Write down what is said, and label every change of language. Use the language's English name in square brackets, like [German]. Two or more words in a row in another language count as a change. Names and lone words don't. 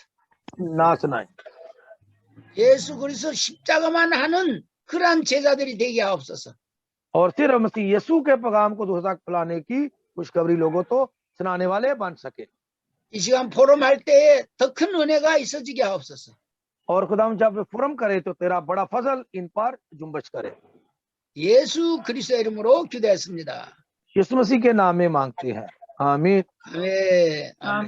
[Hindi] ना सुनाए। [Korean] 예수 그리스도 십자가만 하는 그러한 제자들이 되게 하옵소서. [Hindi] और सिर्फ मसीह यीशु के पैगाम को दूसरा तक फैलाने की खुशखबरी लोगों तो सुनाने वाले बन सके। [Korean] 이 시간 포럼할 때에 더 큰 은혜가 있어지게 하옵소서. [Hindi] और खुदा जब फोरम करे तो तेरा बड़ा फजल इन पर जुम्बश करे। [Korean] 예수 그리스도 이름으로 기도했습니다. [Hindi] यीशु मसीह के नाम में मांगते हैं, आमीन। [Korean] 아멘. [Hindi] आमीन।